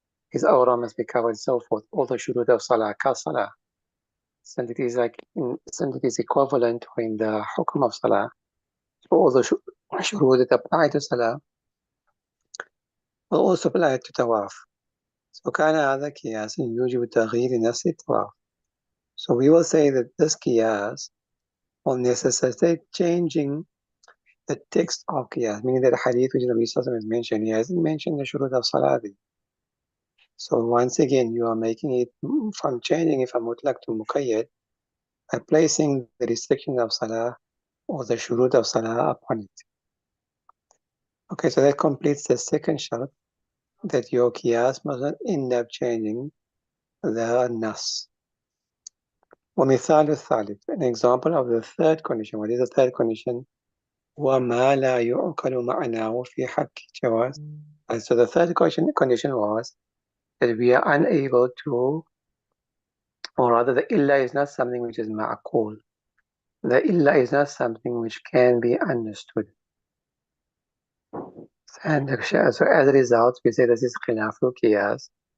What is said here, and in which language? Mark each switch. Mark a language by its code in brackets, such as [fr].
[en] His aura must be covered and so forth. All the shurut of Salah, ka Salah. Since it is equivalent in the hukum of Salah, so all the shurut that apply to Salah will also apply to Tawaf. [ar] So كان هذا قياس يوجب تغيير نفس التواف. [en] So we will say that this qiyas will necessitate changing the text of qiyas, meaning that the hadith which Nabi Sallallahu Alaihi Wasallam has mentioned, he hasn't mentioned the shurut of salah. So once again, you are making it from changing it from mutlaq to muqayyad by placing the restriction of salah or the shurut of salah upon it. Okay, so that completes the second shart, that your qiyas must not end up changing the nas. [ar] ومثال الثالث, [en] an example of the third condition. What is the third condition? [ar] وما لا يعقل معناه في حق جواز. [en] And so the third condition was that we are unable to, or rather the illa is not something which is ma'qul. The illa is not something which can be understood. And so as a result, we say this is khilaful qiyas.